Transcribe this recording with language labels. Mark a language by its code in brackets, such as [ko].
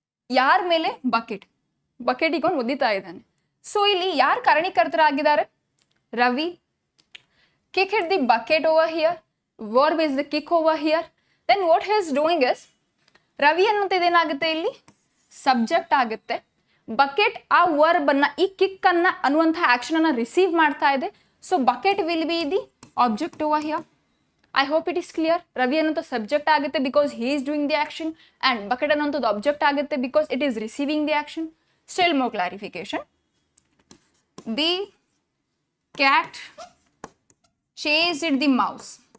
[kn] ಯಾರ ಮೇಲೆ? Bucket. Bucket ಇಟ್ಕೊಂಡು ಒದ್ದಿತಾ ಇದ್ದಾನೆ. ಸೊ ಇಲ್ಲಿ ಯಾರು ಕಾರಣೀಕರ್ತರಾಗಿದ್ದಾರೆ? Ravi. [en] Kick hit the bucket over here. Verb is the kick over here. Then what he is doing is, [kn] Ravi ಅನ್ನೋದು ಏನಾಗುತ್ತೆ ಇಲ್ಲಿ? ಸಬ್ಜೆಕ್ಟ್ ಆಗುತ್ತೆ. ಬಕೆಟ್ ಆ ವರ್ಬ್ ಅನ್ನ, ಈ ಕಿಕ್ ಅನ್ನ ಅನ್ನುವಂಥ ಆಕ್ಷನ್ ಅನ್ನ ರಿಸೀವ್ ಮಾಡ್ತಾ ಇದೆ. [en] So bucket will be the object over here. I hope it is clear. Ravi [kn] ಅನ್ನೋದು ಸಬ್ಜೆಕ್ಟ್ ಆಗುತ್ತೆ [en] because he is doing the action, and bucket [kn] ಅನ್ನೋದು ಆಬ್ಜೆಕ್ಟ್ ಆಗುತ್ತೆ [en] because it is receiving the action. Still more clarification. The cat chased the mouse.